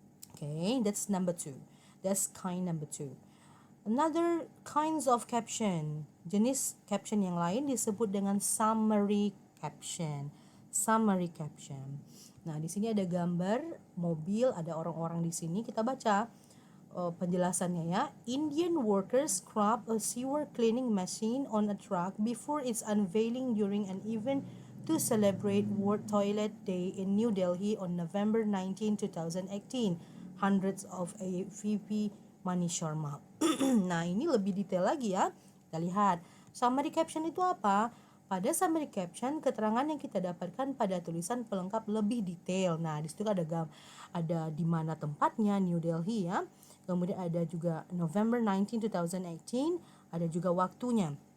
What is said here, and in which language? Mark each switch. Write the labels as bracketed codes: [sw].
[en] Okay, that's number 2. That's kind number 2. Another kinds of caption. [id] Jenis caption yang lain disebut dengan summary caption. Summary caption. Nah, di sini ada gambar mobil, ada orang-orang di sini. Kita baca penjelasannya ya. [en] Indian workers scrub a sewer cleaning machine on a truck before its unveiling during an event to celebrate World Toilet Day in New Delhi on November 19, 2018. Hundreds of VP Mani Sharma. [id] Nah, ini lebih detail lagi ya. Kita lihat. Summary caption itu apa? Pada summary caption, keterangan yang kita dapatkan pada tulisan pelengkap lebih detail. Nah, di situ ada di mana tempatnya, New Delhi ya. Kemudian ada juga November 19, 2018, ada juga waktunya.